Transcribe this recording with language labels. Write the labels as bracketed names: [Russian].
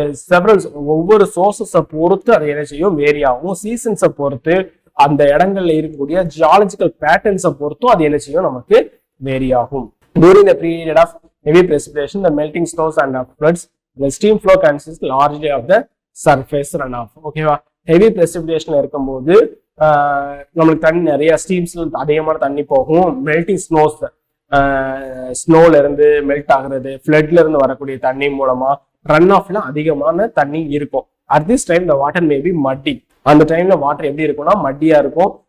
[Tamil] Several ஒவ்வொரு சோர்சஸை பொறுத்து அது என்ன செய்யும், வேரி ஆகும். சீசன்ஸை பொறுத்து, அந்த இடங்கள்ல இருக்கக்கூடிய ஜியாலஜிக்கல் பேட்டர்ன்ஸை பொறுத்தும் அது என்ன செய்யும், நமக்கு வேரி ஆகும். [English] During the period of heavy precipitation, the melting snows and floods, the stream flow consists largely of the surface runoff. [Tamil] ஓகேவா? ஹெவி precipitation இருக்கும்போது நம்மளுக்கு தண்ணி நிறைய ஸ்ட்ரீம்ஸ்ல அதிகமான தண்ணி போகும். மெல்டிங் ஸ்னோஸ், ஸ்னோல இருந்து மெல்ட் ஆகுறது, ஃப்ளட்ல இருந்து வரக்கூடிய தண்ணி மூலமா ரன் ஆஃப்ல அதிகமான தண்ணி இருக்கும். [English] At this time the water may be muddy. [Tamil] அந்த டைம்ல வாட்டர் எப்படி இருக்கும்னா மட்டியா இருக்கும்.